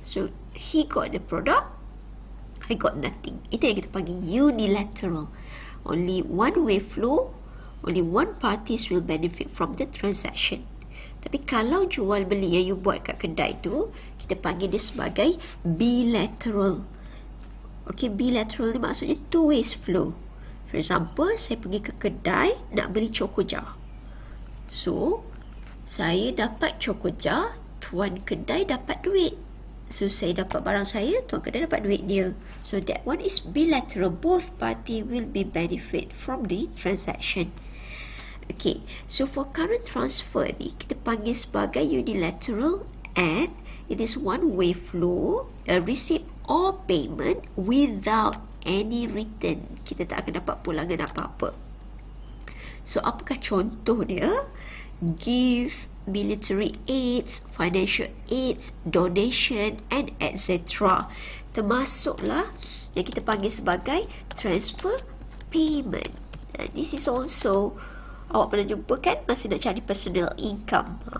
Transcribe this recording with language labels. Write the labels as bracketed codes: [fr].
[en] So he got the product, I got nothing. [ms] Itu yang kita panggil unilateral. [en] Only one way flow, only one parties will benefit from the transaction. [ms] Tapi kalau jual beli yang you buat kat kedai tu, kita panggil dia sebagai bilateral. Okay, bilateral ni maksudnya [en] two ways flow. For example, [ms] saya pergi ke kedai nak beli cokoja. So, saya dapat cokoja, tuan kedai dapat duit. So, saya dapat barang saya, tuan kedai dapat duit dia. [en] So, that one is bilateral. Both party will be benefit from the transaction. Okay, so for current transfer ni, [ms] kita panggil sebagai [en] unilateral act. It is one-way flow, a receipt or payment without any return. [ms] Kita tak akan dapat pulangan apa-apa. So, apakah contoh dia? [en] Give, military aids, financial aids, donation and etc. [ms] Termasuklah yang kita panggil sebagai transfer payment. [en] This is also, [ms] awak pernah jumpa kan masa nak cari personal income.